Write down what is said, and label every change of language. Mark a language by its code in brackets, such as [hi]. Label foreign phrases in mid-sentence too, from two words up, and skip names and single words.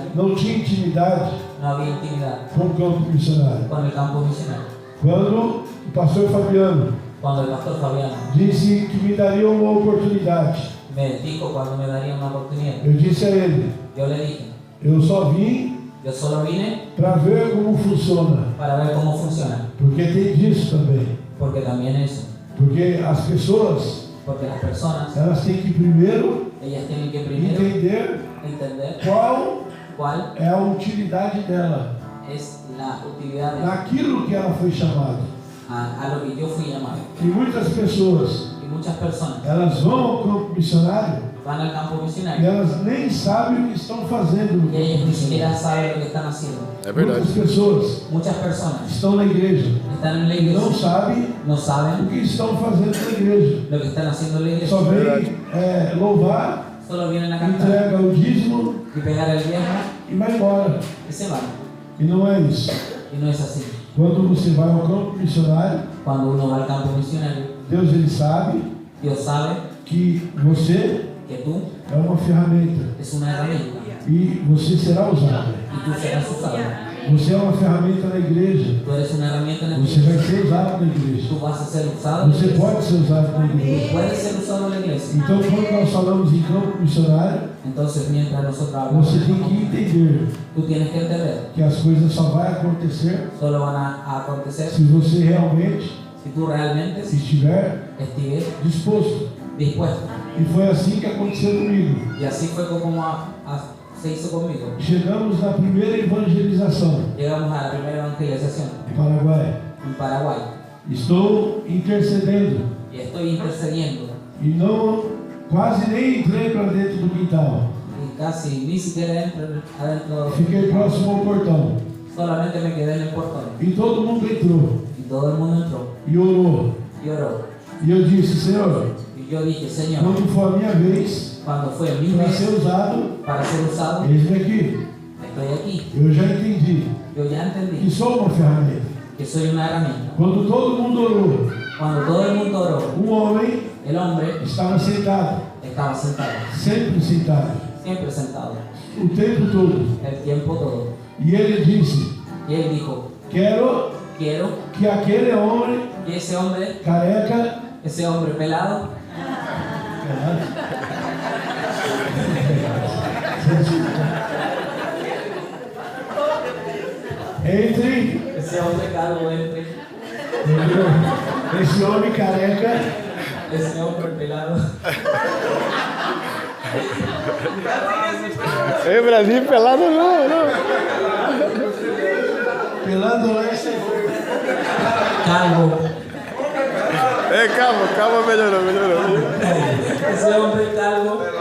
[pt] não tinha intimidade [es] no había intimidad [pt] com o campo missionário. [es] con el campo misionero. [pt] Quando o pastor Fabiano [es] Cuando el pastor Fabiano [pt] disse que me daria uma oportunidade, [es] me dijo cuando me daría una oportunidad, [pt] eu disse a ele, [es] yo le dije, [pt] eu só vim [es] yo solo vine [pt] para ver como funciona, [es] para ver cómo funciona, [pt] porque tem disso também. [es] porque también eso, [pt] Porque as pessoas, [es] porque las personas, [pt] elas têm que primeiro [es] ellas tienen que primero [pt] entender [es] entender [pt] qual [es] cuál [pt] é a utilidade dela [es] es la utilidad de [pt] naquilo que ela foi chamada. [es] a lo que yo fui llamado. [pt] Que muitas pessoas, [es] Y muchas personas [pt] elas vão ao campo missionário [es] van al campo [pt] e [es] misionario [pt] elas nem sabem o que estão fazendo. [es] y ellos ni siquiera saben lo que están haciendo. [pt] É verdade. Muitas pessoas [es] Muchas personas [pt] estão na igreja [es] están en la [pt] e não [es] iglesia, [pt] sabem [es] no [pt] o [es] saben [pt] que estão fazendo na igreja. [es] lo que están haciendo en la iglesia, [pt] Só vem louvar, [es] solo vienen a cantar [pt] entrega o dízimo [es] y pegar el diezmo [pt] e vai embora. [es] y se van. [pt] E não é isso. [es] Y no es así. [pt] Quando você vai ao campo missionário, [es] Cuando uno va al campo misionario, [pt] Deus ele sabe [es] Dios sabe [pt] que você [es] que tú [pt] é uma ferramenta [es] es una herramienta [pt] e você será usado. [es] y tú serás usado. [pt] Você é uma ferramenta na igreja. [es] Tú eres una herramienta en el [pt] Você [es] mundo. [pt] vai ser usado na igreja. [es] Tú vas a ser usado en la [pt] Você [es] iglesia. [pt] pode ser usado na igreja. [es] Tú puedes ser usado en la iglesia. [pt] Então, quando nós falamos em campo missionário, [es] Entonces, mientras nosotros hablamos, [pt] você tem que entender [es] tú tienes que entender, [pt] que as coisas só vão acontecer [es] solo van a acontecer [pt] se você realmente [es] si tú realmente [pt] estiver [es] estuvieras [pt] disposto. [es] dispuesto. [pt] E foi assim que aconteceu comigo. [es] Y así fue como se hizo conmigo. [pt] Chegamos na primeira evangelização [es] Llegamos a la primera evangelización [pt] em Paraguai. [es] en Paraguay [pt] Estou intercedendo [es] y estoy intercediendo [pt] e não quase nem entrei para dentro do quintal. [es] y casi ni siquiera entro adentro, [pt] Fiquei próximo ao portão [es] solamente me quedé en el portón [pt] e todo mundo entrou [es] y todo el mundo entró [pt] e orou. [es] y oró. [pt] E eu disse, Senhor, [es] Y yo dije, Señor, [pt] quando for a minha vez [es] cuando fue mi [pt] para [es] vez [pt] ser usado, [es] para ser usado, [pt] eis-me aqui. [es] estoy aquí. [pt] Eu já entendi [es] Yo ya [pt] que [es] entendí [pt] sou uma ferramenta. [es] que soy una herramienta. [pt] Quando todo mundo orou, [es] Cuando todo el mundo oró, [pt] um homem [es] el hombre [pt] estava sentado, [es] estaba sentado, [pt] sempre sentado, [es] siempre sentado, [pt] o tempo todo. [es] el tiempo todo. [pt] E ele disse, [es] Y él dijo, [pt] quero [es] quiero [pt] que aquele homem [es] que ese hombre pelado, [pt] entre [es] ese hombre calvo entre, [pt] esse homem careca [es] ese hombre pelado. [pt] Ei, Brasil, pelado não. pelando lá esse Calvo. Ei, calma, melhorou. [es] Ese hombre calvo.